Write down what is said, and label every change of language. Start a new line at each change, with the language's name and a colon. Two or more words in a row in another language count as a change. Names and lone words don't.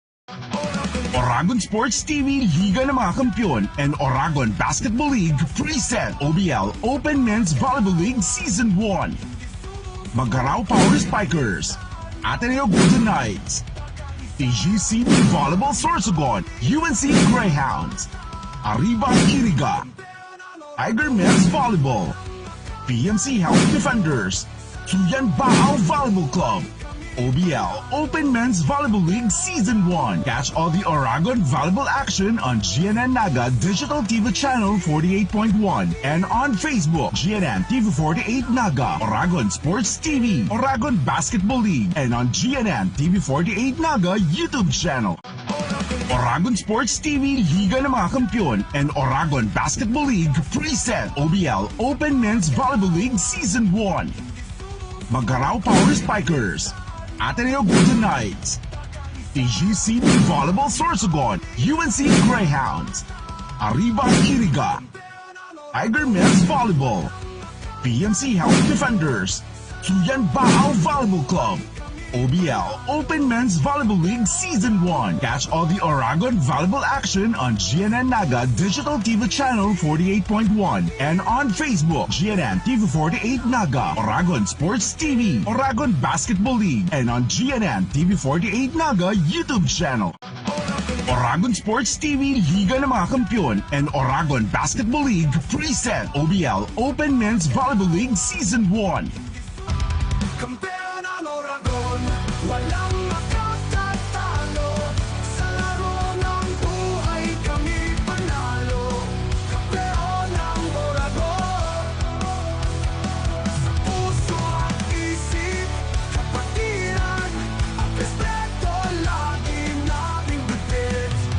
English: Oragon Sports TV Liga ng mga Kampiyon and Oragon Basketball League present OBL Open Men's Volleyball League Season 1. Magharaw Power Spikers, Ateneo Golden Knights, TGC Volleyball Sorsogon, UNC Greyhounds, Arriba Iriga, Tiger Men's Volleyball, PMC Health Defenders, Tuyan Baao Volleyball Club, OBL Open Men's Volleyball League Season 1. Catch all the Oragon volleyball action on GNN Naga Digital TV Channel 48.1 and on Facebook, GNN TV 48 Naga, Oragon Sports TV, Oragon Basketball League, and on GNN TV 48 Naga YouTube channel. Oragon Sports TV Liga ng mga Kampiyon and Oragon Basketball League present OBL Open Men's Volleyball League Season 1. Magharaw Power Spikers, Ateneo Golden Knights, TGC Volleyball Sorsogon, UNC Greyhounds, Arriba Iriga, Tiger Men's Volleyball, PMC Health Defenders, Tuyan Baao Volleyball Club, OBL Open Men's Volleyball League Season 1. Catch all the Oragon volleyball action on GNN Naga Digital TV Channel 48.1 and on Facebook, GNN TV 48 Naga, Oragon Sports TV, Oragon Basketball League, and on GNN TV 48 Naga YouTube channel. Oragon Sports TV Liga ng mga Kampiyon and Oragon Basketball League present OBL Open Men's Volleyball League Season 1.
Filipino: Kampeon ang Oragon, walang makatatalo. Sa laro ng buhay kami panalo. Kampeon ang Oragon. Sa puso at isip, kapatiran, at respeto lagi nating bitbit.